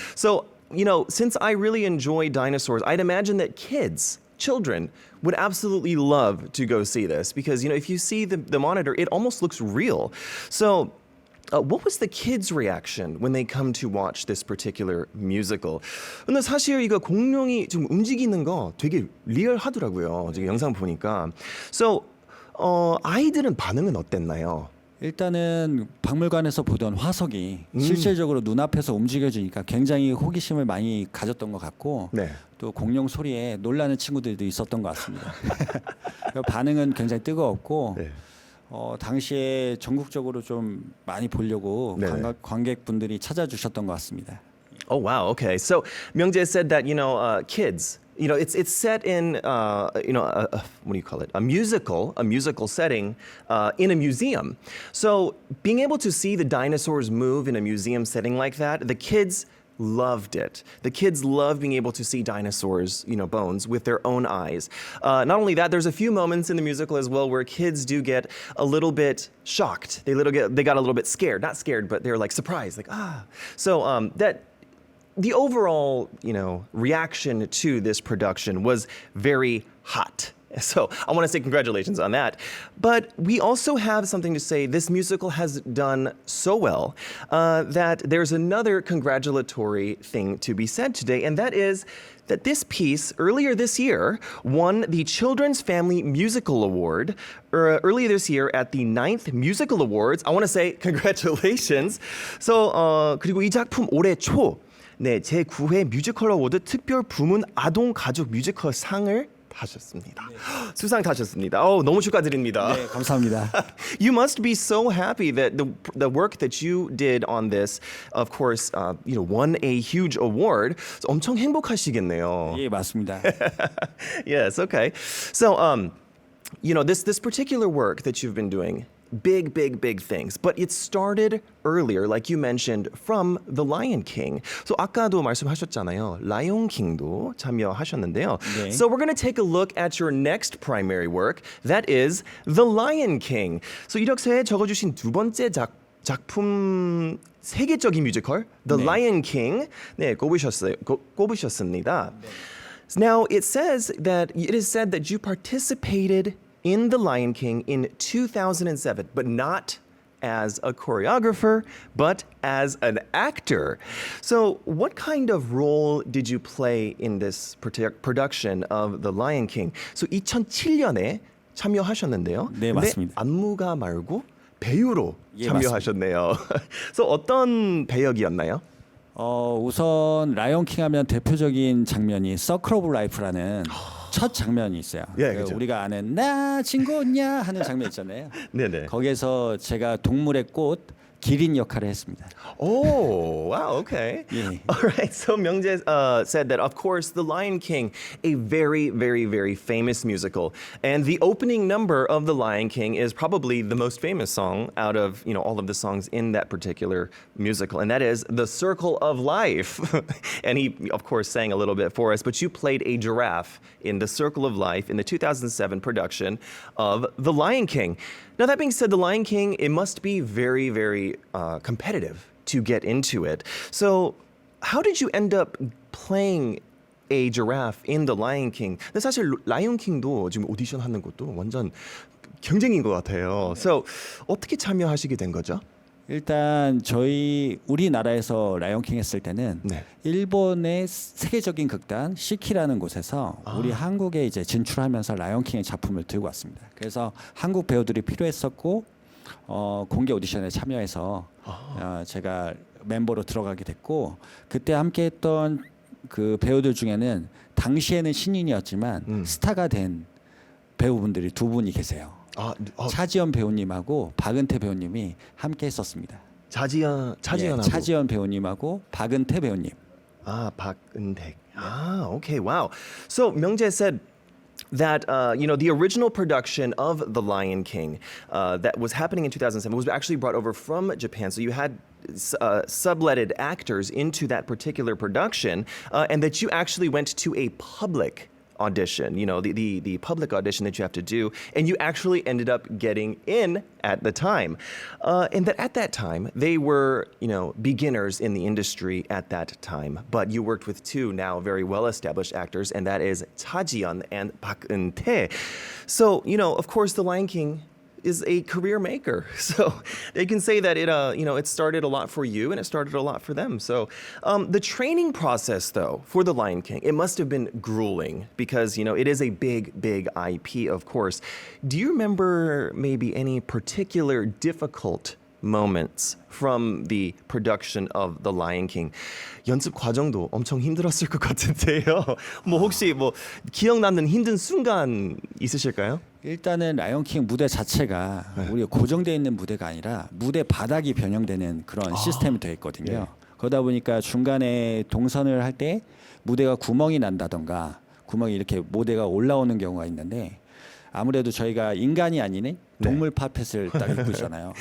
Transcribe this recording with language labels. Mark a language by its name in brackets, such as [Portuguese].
[English] So, you know, since I really enjoy dinosaurs, I'd imagine that children would absolutely love to go see this because, you know, if you see the monitor, it almost looks real. So what was the kids' reaction when they come to watch this particular musical? [Korean] 근데 사실 이거 공룡이 좀 움직이는 거 되게 리얼하더라고요. 지금 영상 보니까. So 아이들은 반응은 어땠나요? 일단은 박물관에서 보던 화석이 실질적으로 눈앞에서 움직여지니까 굉장히 호기심을 많이 가졌던 것 같고 네. 또 공룡 소리에 놀라는 친구들도 있었던 것 같습니다. 반응은 굉장히 뜨거웠고 네. 당시에 전국적으로 좀 많이 보려고 네. 관객분들이 찾아주셨던 것 같습니다. [English] Oh wow. Okay. So Myungjae said that, you know, kids. You know, it's set in you know, what do you call it? A musical setting in a museum. So being able to see the dinosaurs move in a museum setting like that, the kids loved it. The kids love being able to see dinosaurs, you know, bones with their own eyes. Not only that, there's a few moments in the musical as well where kids do get a little bit shocked. They got a little bit scared. Not scared, but they're like surprised, like ah. So that. The overall, you know, reaction to this production was very hot. So I want to say congratulations on that. But we also have something to say. This musical has done so well that there's another congratulatory thing to be said today, and that is that this piece earlier this year won the Children's Family Musical Award earlier this year at the 9th Musical Awards. I want to say congratulations. [Korean] So 그리고 이 작품 올해 초 네, 제9회 뮤지컬 어워드 특별 부문 아동 가족 뮤지컬 상을 타셨습니다. 네. 수상 타셨습니다. 너무 축하드립니다. 네, 감사합니다. [English] You must be so happy that the work that you did on this, of course, you know, won a huge award. [Korean] So 엄청 행복하시겠네요. 예, 맞습니다. [English] Yes, okay. So, you know, this particular work that you've been doing, big things. But it started earlier, like you mentioned, from The Lion King. [Korean] So 아까도 말씀하셨잖아요. Lion King도 참여하셨는데요. 네. [English] So we're going to take a look at your next primary work. That is The Lion King. [Korean] So 이력서에 적어주신 두 번째 작품 세계적인 뮤지컬 The 네. Lion King 네, 꼽으셨습니다. 네. [English] Now it is said that you participated in The Lion King in 2007, but not as a choreographer, but as an actor. So what kind of role did you play in this production of The Lion King? [Korean] So 2007년에 참여하셨는데요. 네, 맞습니다. 안무가 말고 배우로 예, 참여하셨네요. So 어떤 배역이었나요? 우선 라이온킹 하면 대표적인 장면이 서클 오브 라이프라는 첫 장면이 있어요. 예, 그렇죠. 우리가 아는 나 친구냐 하는 장면 있잖아요. 네네. 거기에서 제가 동물의 꽃 기린 역할을 했습니다. [English] Oh, wow, okay. Yeah. All right, so Myungjae said that, of course, The Lion King, a very, very, very famous musical. And the opening number of The Lion King is probably the most famous song out of, all of the songs in that particular musical. And that is The Circle of Life. And he, of course, sang a little bit for us, but you played a giraffe in The Circle of Life in the 2007 production of The Lion King. Now, that being said, The Lion King, it must be very, very competitive to get into it. So, how did you end up playing a giraffe in The Lion King? [Korean] 근데 사실 라이온 킹도 지금 오디션 하는 것도 완전 경쟁인 것 같아요. So, 어떻게 참여하시게 된 거죠? 일단 저희 우리나라에서 라이온킹 했을 때는 네. 일본의 세계적인 극단 시키라는 곳에서 우리 한국에 이제 진출하면서 라이온킹의 작품을 들고 왔습니다. 그래서 한국 배우들이 필요했었고 공개 오디션에 참여해서 제가 멤버로 들어가게 됐고 그때 함께했던 그 배우들 중에는 당시에는 신인이었지만 스타가 된 배우분들이 두 분이 계세요. 차지연 배우님하고 박은태 배우님이 함께 했었습니다. 차지연하고 차지연 배우님하고 박은태 배우님. [English] 박은택. Okay, wow. So Myungjae said that the original production of The Lion King that was happening in 2007 was actually brought over from Japan. So you had subletted actors into that particular production, and that you actually went to a public audition, the public audition that you have to do, and you actually ended up getting in at the time. And that at that time, they were, beginners in the industry at that time. But you worked with two now very well-established actors, and that is Cha Ji-yeon and Park Eun-tae. So, of course, The Lion King is a career maker. So they can say that it started a lot for you and it started a lot for them. So the training process, though, for The Lion King, it must have been grueling because, it is a big, big IP, of course. Do you remember maybe any particular difficult moments from the production of The Lion King? [Korean] 연습 과정도 엄청 힘들었을 것 같은데요. 혹시 기억 남는 힘든 순간 있으실까요? 일단은 라이온킹 무대 자체가 우리가 고정되어 있는 무대가 아니라 무대 바닥이 변형되는 그런 시스템이 되어 있거든요. 네. 그러다 보니까 중간에 동선을 할 때 무대가 구멍이 난다던가 구멍이 이렇게 무대가 올라오는 경우가 있는데 아무래도 저희가 인간이 아닌 동물 팝펫을 딱 입고 있잖아요.